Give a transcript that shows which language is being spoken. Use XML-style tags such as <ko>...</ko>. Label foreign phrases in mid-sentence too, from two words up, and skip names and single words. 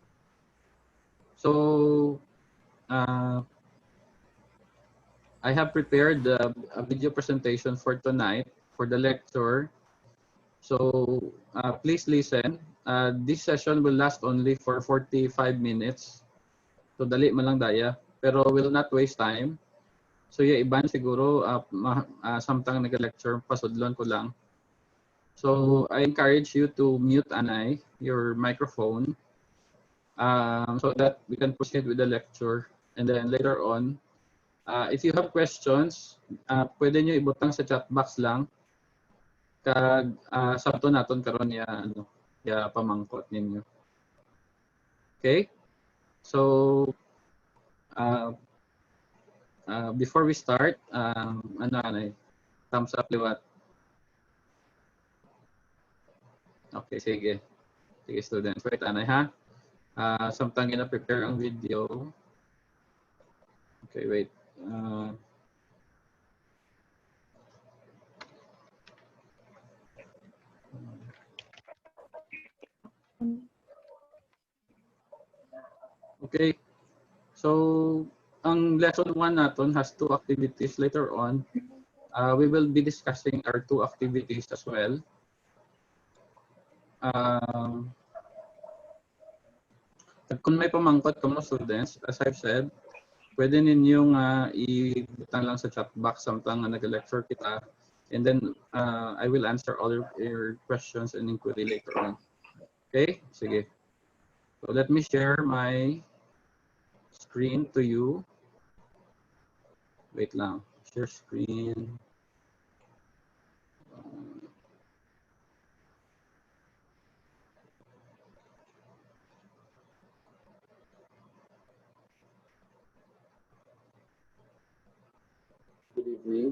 <en>So I have prepared a video presentation for tonight for the lecture. So please listen. This session will last only for 45 minutes.</en> <hil>So dali man lang daya.</hil> <en>Pero will not waste time.</en> <hil>So yung iban siguro samtang nag-lecture, pasudlon ko lang.</hil> <en>So I encourage you to mute your microphone so that we can proceed with the lecture. And then later on, if you have questions,</en> <hil>pwede nyo ibutang sa</hil> <en>chat box</en> <hil>lang. Kag sabto naton karon ya pamangkot ninyo.</hil> <en>Okay? So before we start, thumbs up liwat.</en> <hil>Okay, sige. Sige students, wait anay ha. Samtang gina-prepare ang video.</hil> <en>Okay, wait. Okay. So,</en> <hil>ang lesson 1 naton</hil> <en>has 2 activities later on. We will be discussing our 2 activities as well.</en> <hil>Kung may pamangkot ka mga students,</hil> <en>as I've said,</en> <hil>pwede ninyong ibutang lang sa</hil> <en>chat box</en> <hil>samtang nag-lecture kita.</hil> <en>And then I will answer all your questions and inquiry later on. Okay? Sige. So let me share my screen to you. Wait lang. Share screen. Good evening.</en>